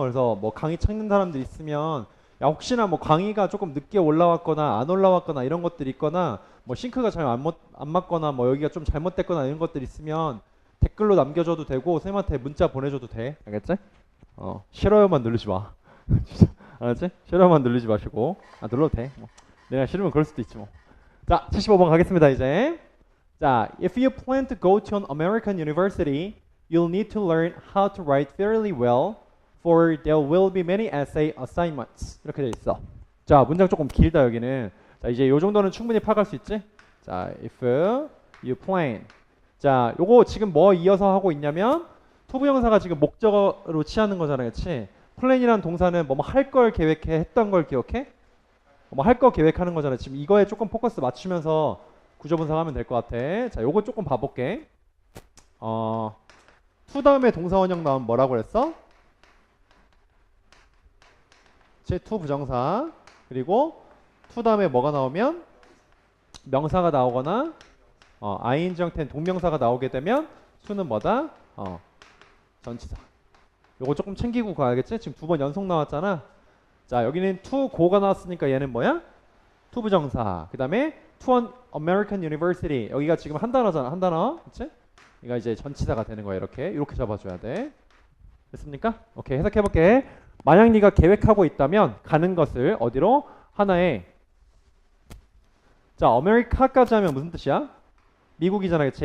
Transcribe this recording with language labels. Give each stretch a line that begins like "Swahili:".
Korean: 그래서 뭐 강의 찾는 사람들 있으면 야 혹시나 뭐 강의가 조금 늦게 올라왔거나 안 올라왔거나 이런 것들이 있거나 뭐 싱크가 잘 안 맞거나 뭐 여기가 좀 잘못됐거나 이런 것들 있으면 댓글로 남겨줘도 되고 쌤한테 문자 보내줘도 돼. 알겠지? 싫어요만 누르지 마. 진짜 알았지? 싫어요만 누르지 마시고 눌러도 돼. 뭐. 내가 싫으면 그럴 수도 있지 뭐. 자 75번 가겠습니다 이제.
English: 자 if you plan to go to an American university you'll need to learn how to write fairly well for there will be many essay assignments.
Korean: 이렇게 돼 있어. 자, 문장 조금 길다 여기는. 자, 이제 요 정도는 충분히 파악할 수 있지?
English: 자, if you plan.
Korean: 자, 요거 지금 뭐 이어서 하고 있냐면 투부정사가 지금 목적어로 취하는 거잖아, 그렇지? 플랜이란 동사는 뭐 할 걸 계획해, 했던 걸 기억해? 뭐 할 거 계획하는 거잖아. 지금 이거에 조금 포커스 맞추면서 구조 분석하면 될 것 같아. 자, 요거 조금 봐볼게. to 다음에 동사 원형 나오면 뭐라고 그랬어? to 부정사. 그리고 to 다음에 뭐가 나오면 명사가 나오거나 ing 형태는 동명사가 나오게 되면 to는 뭐다? 전치사. 요거 조금 챙기고 가야겠지? 지금 두 번 연속 나왔잖아. 자 여기는 to go가 나왔으니까 얘는 뭐야? to 부정사. 그 다음에
English: to an American University.
Korean: 여기가 지금 한 단어잖아. 한 단어. 그치? 이거 이제 전치사가 되는 거야. 이렇게 잡아줘야 돼. 됐습니까? 오케이 해석해볼게. 만약 네가 계획하고 있다면 가는 것을 어디로? 하나의 자 아메리카까지 하면 무슨 뜻이야? 미국이잖아. 그치?